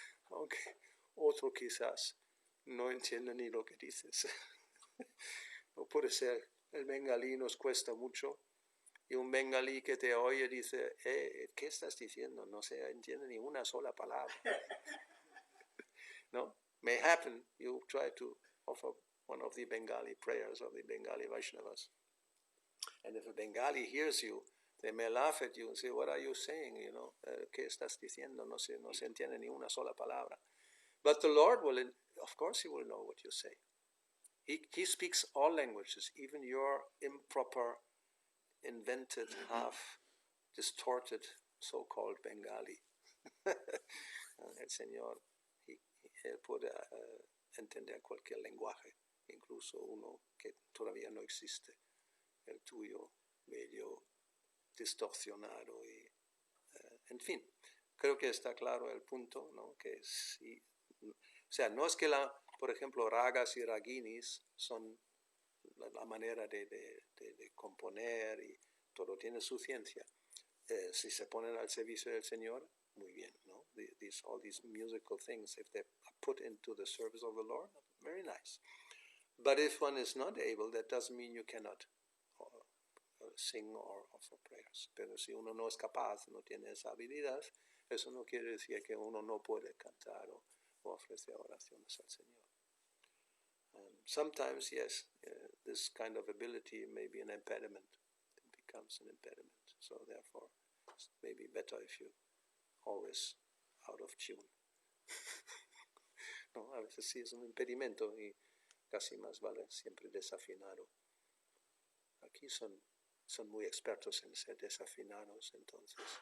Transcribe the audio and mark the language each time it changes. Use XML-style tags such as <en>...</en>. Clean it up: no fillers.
<es>Aunque otro quizás no entiende ni lo que dices. No puede ser. El bengalí nos cuesta mucho. Y un bengalí que te oye dice, ¿qué estás diciendo? No se entiende ni una sola palabra. No?</es> <en>May happen, you try to offer one of the Bengali prayers of the Bengali Vaishnavas. And if a Bengali hears you, they may laugh at you and say, what are you saying? You know,</en> <es>¿qué estás diciendo? No se entiende ni una sola palabra.</es> <en>But the Lord will, of course, He will know what you say. He speaks all languages, even your improper, invented, half distorted, so-called Bengali.</en> <es>El Señor, Él puede entender cualquier lenguaje, incluso uno que todavía no existe, el tuyo medio distorsionado y, en fin, creo que está claro el punto, ¿no? Que sí, o sea, no es que por ejemplo, ragas y raginis son la manera de componer y todo tiene su ciencia. Si se ponen al servicio del Señor, muy bien, ¿no?</es> <en>All these musical things, if they're put into the service of the Lord, very nice. But if one is not able, that doesn't mean you cannot sing or offer prayers.</en> <es>Pero si uno no es capaz, no tiene esa habilidad, eso no quiere decir que uno no puede cantar o ofrecer oraciones al Señor.</es> <en>Sometimes, yes, this kind of ability may be an impediment. It becomes an impediment. So therefore, it's maybe better if you always out of tune.</en> <es>No, a veces sí es un impedimento y casi más vale siempre desafinado. Aquí son muy expertos en ser desafinados, entonces.</es>